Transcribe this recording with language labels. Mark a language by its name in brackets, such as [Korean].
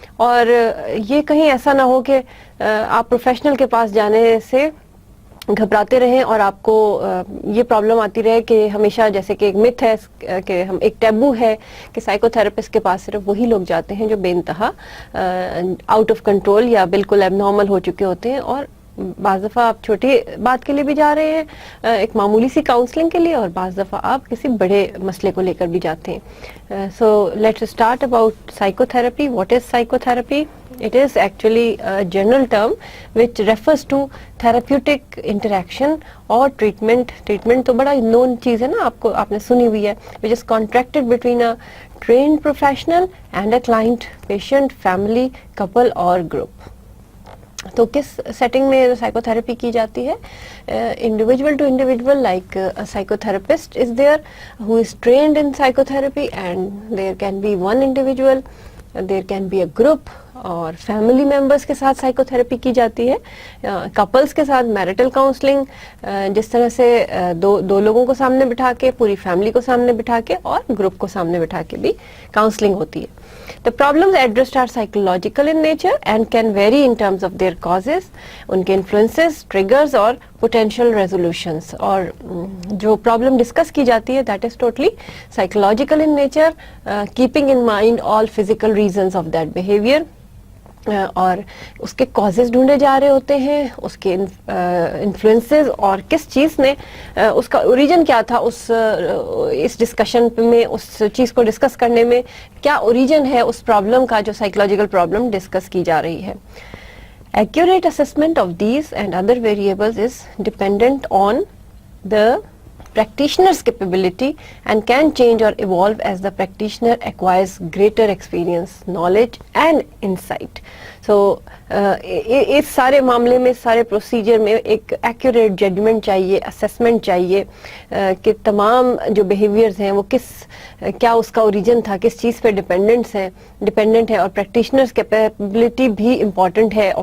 [Hindi] और ये कहीं ऐसा ना हो कि आप प्रोफेशनल के पास जाने से घबराते रहें और आपको ये प्रॉब्लम आती रहे कि हमेशा, जैसे कि एक मिथ है कि हम एक टैबू है कि साइकोथेरेपिस्ट के पास सिर्फ वही लोग जाते हैं जो बेइंतहा आउट ऑफ कंट्रोल या बिल्कुल एबनॉर्मल हो चुके होते हैं. और बाज़ दफ़ा आप छोटी बात के लिए भी जा रहे हैं, एक मामूली सी काउंसलिंग के लिए, और बाज़ दफ़ा आप किसी बड़े मसले को लेकर भी जाते हैं. [English] So let's start about psychotherapy. What is psychotherapy? It is actually a general term which refers to therapeutic interaction or treatment. Treatment [Hindi] तो बड़ा known चीज़ है ना, आपने सुनी हुई है, [English] which is contracted between a trained professional and a client, patient, family, couple or group. [Hindi] तो किस सेटिंग में साइकोथेरेपी की जाती है? [English] individual to individual, like a psychotherapist is there who is trained in psychotherapy, and there can be one individual, there can be a group, [Hindi] और family members के साथ psychotherapy की जाती है, कपल्स के साथ मैरिटल काउंसलिंग, जिस तरह से दो लोगों को सामने बिठा के, पूरी फैमिली को सामने बिठा के, और ग्रुप को सामने बिठा के भी काउंसलिंग होती है. [English] The problems addressed are psychological in nature and can vary in terms of their causes, उनके influences, triggers और potential resolutions. [Hindi] और जो problem discuss की जाती है [English] that is totally psychological in nature, keeping in mind all physical reasons of that behavior. [Hindi] और उसके causes ढूंढे जा रहे होते हैं, उसके इन्फ्लुएंसेस और किस चीज़ ने उसका ओरिजिन क्या था, इस डिस्कशन में उस चीज़ को डिस्कस करने में क्या ओरिजिन है उस प्रॉब्लम का जो साइकोलॉजिकल प्रॉब्लम डिस्कस की जा रही है. [English] Accurate assessment of these and other variables is dependent on the practitioner's capability and can change or evolve as the practitioner acquires greater experience, knowledge and insight. [Hindi] So इस सारे मामले में, सारे procedure में एक एक्यूरेट जजमेंट चाहिए, assessment चाहिए कि तमाम जो बिहेवियर्स हैं वो क्या उसका ओरिजिन था, किस चीज़ पे डिपेंडेंट है, और प्रैक्टिशनर्स कैपेबिलिटी भी इम्पॉर्टेंट है.